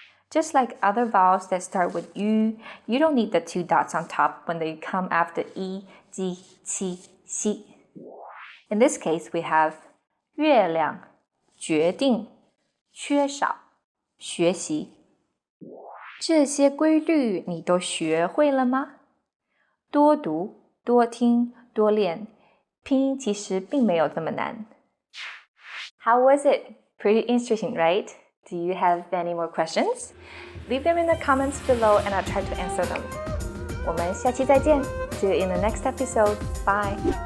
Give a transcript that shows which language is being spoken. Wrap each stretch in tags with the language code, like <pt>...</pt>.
<en>Just like other vowels that start with yu, you don't need the 2 dots on top when they come after yi, ji, qi, xi. In this case, we have</en> <zh>月亮, 决定, 缺少, 学习. 这些规律你都学会了吗？多读，多听，多练。拼音其实并没有这么难。</zh> <en>How was it? Pretty interesting, right? Do you have any more questions? Leave them in the comments below and I'll try to answer them.</en> <zh>我们下期再见.</zh> <en>See you in the next episode. Bye.</en>